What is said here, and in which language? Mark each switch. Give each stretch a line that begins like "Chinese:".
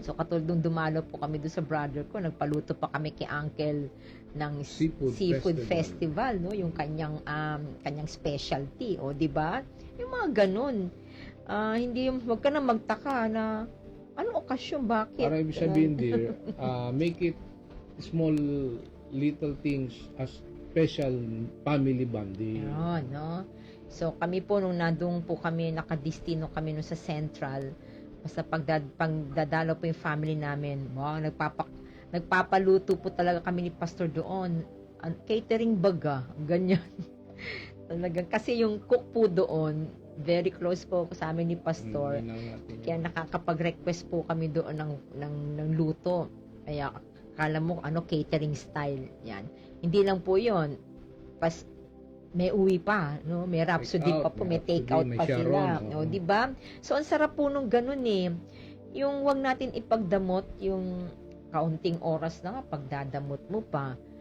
Filipino: So, katulad nung dumalo po kami doon sa brother ko, nagpaluto pa kami kay Uncle ng seafood festival, no? Yung kanyang specialty, di ba? Yung mga ganun. Wag ka na magtaka na anong okasyon, bakit? Para ibig sabihin,
English: dear, make it small little things as special family bonding.
Filipino: No? So, kami po, nung nandun po kami, nakadistino kami nung sa Central, basta pagdadalo po yung family namin, nagpapaluto po talaga kami ni Pastor doon. Catering baga, ganyan. Talagang, kasi yung cook po doon, very close po sa amin ni Pastor. Kaya nakakapag-request po kami doon ng luto. Kaya, kala mo, catering style. Yan. Hindi lang po yon. May uwi pa, no? May rhapsody pa po, may take out pa sila, no? 'Di ba? So ang sarap po nung ganun eh. Yung wag natin ipagdamot yung kaunting oras na nga pagdadamot mo pa.